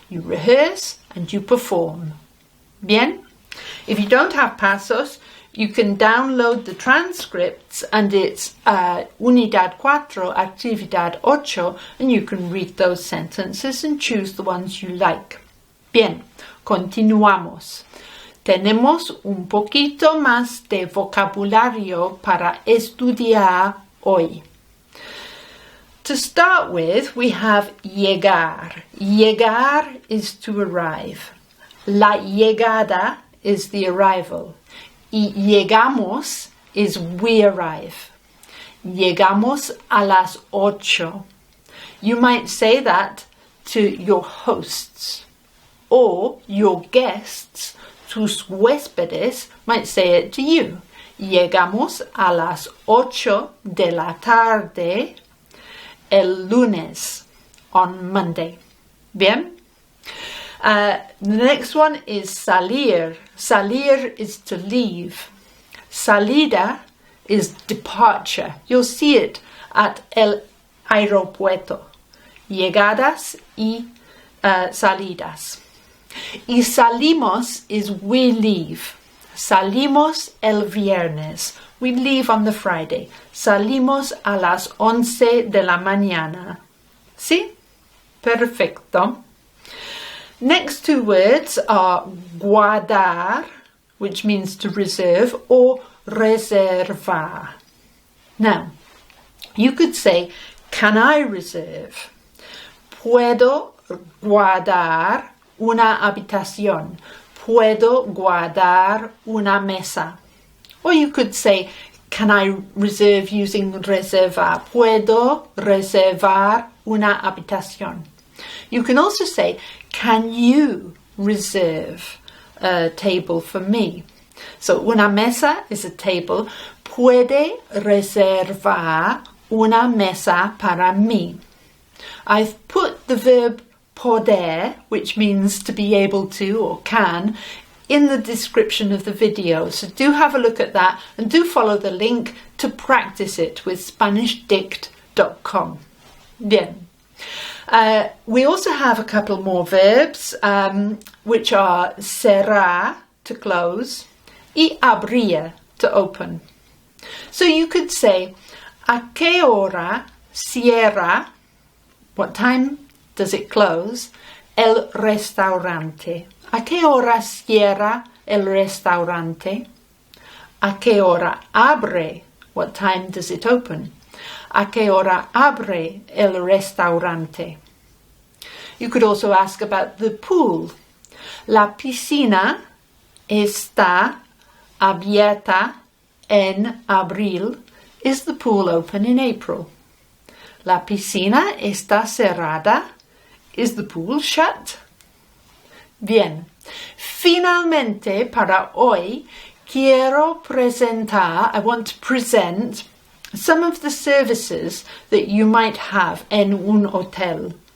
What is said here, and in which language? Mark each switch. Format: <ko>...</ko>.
<en>You rehearse and you perform. Bien? If you don't have Pasos, you can download the transcripts, and it's Unidad 4, Actividad 8, and you can read those sentences and choose the ones you like. Bien,</en> <es>Continuamos. Tenemos un poquito más de vocabulario para estudiar hoy.</es> <en>To start with, we have llegar. Llegar is to arrive. La llegada is the arrival. Y llegamos is we arrive.</en> <es>Llegamos a las 8.</es> <en>You might say that to your hosts, or your guests, tus huéspedes, might say it to you.</en> <es>Llegamos a las 8 de la tarde el lunes,</es> <en>on Monday. Bien? The next one is salir. Salir is to leave. Salida is departure. You'll see it at el aeropuerto.</en> <es>Llegadas y salidas. Y salimos</es> <en>is we leave.</en> <es>Salimos el viernes.</es> <en>We leave on the Friday.</en> <es>Salimos a las 11 de la mañana. ¿Sí? Perfecto.</es> <en>Next two words are guardar, which means to reserve, or reservar. Now, you could say, can I reserve?</en> <es>Puedo guardar una habitación. Puedo guardar una mesa.</es> <en>Or you could say, can I reserve using reservar?</en> <es>Puedo reservar una habitación.</es> <en>You can also say, can you reserve a table for me? So, una mesa is a table.</en> <es>Puede reservar una mesa para mí.</es> <en>I've put the verb poder, which means to be able to or can, in the description of the video. So do have a look at that and do follow the link to practice it with SpanishDict.com. Bien. We also have a couple more verbs, which are cerrar, to close, y abrir, to open. So you could say,</en> <es>¿a qué hora cierra?</es> <en>What time does it close? El restaurante.</en> <es>¿A qué hora cierra el restaurante? ¿A qué hora abre?</es> <en>What time does it open?</en> <es>¿A qué hora abre el restaurante?</es> <en>You could also ask about the pool.</en> <es>La piscina está abierta en abril.</es> <en>Is the pool open in April?</en> <es>La piscina está cerrada.</es> <en>Is the pool shut?</en> <es>Bien. Finalmente, para hoy, quiero presentar,</es> <en>I want to present some of the services that you might have</en> <es>en un hotel.</es>